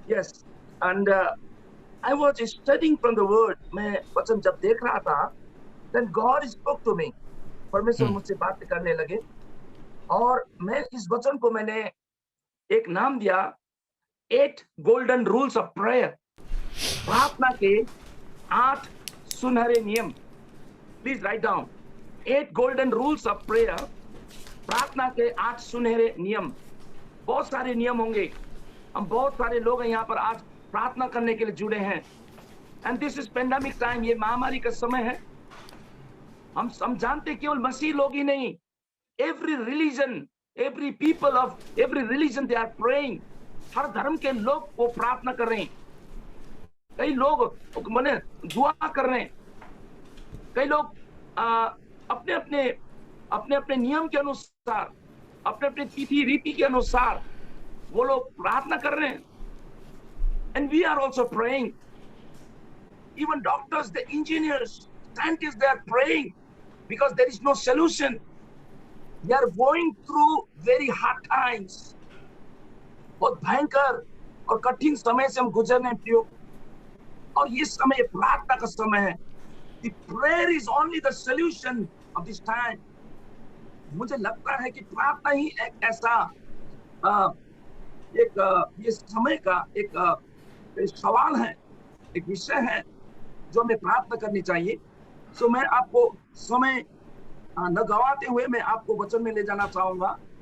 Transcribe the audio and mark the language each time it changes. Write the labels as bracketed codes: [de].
[en] Yes, and I was studying from the word. [hi] मैं वचन जब देख रहा था, [en] then God spoke to me. [hi] परमेश्वर हुँ, मुझसे बात करने लगे और मैं इस वचन को मैंने एक नाम दिया, [en] 8 golden rules of prayer. [hi] प्रार्थना के 8 सुनहरे नियम। [en] Please write down, 8 golden rules of prayer. [hi] प्रार्थना के 8 सुनहरे नियम। बहुत सारे नियम होंगे। हम बहुत सारे लोग हैं यहाँ पर आज प्रार्थना करने के लिए जुड़े हैं। [en] and this is pandemic time, [hi] ये महामारी का समय है। हम जानते केवल मसीह लोग ही नहीं, [en] Every religion, every people of every religion they are praying. [hi] हर धर्म के लोग वो प्रार्थना कर रहे हैं। कई लोग माने दुआ कर रहे हैं। कई लोग अपने अपने अपने अपने नियम के अनुसार, अपने अपने तिथि रीति के अनुसार वो लोग प्रार्थना कर रहे हैं। [en] And we are also praying. Even doctors, the engineers, scientists, they are praying because there is no solution. They are going through very hard times. [hi] बहुत भयंकर और कठिन समय से हम गुजर रहे हैं और ये समय प्रार्थना का समय है। [en] The prayer is only the solution of this time. [hi] मुझे लगता है कि प्रार्थना ही एक ऐसा ये समय का एक सवाल है, एक विषय है जो हमें प्रार्थना करनी चाहिए। सो मैं आपको समय न गवाते हुए मैं आपको वचन में ले जाना चाहूंगा।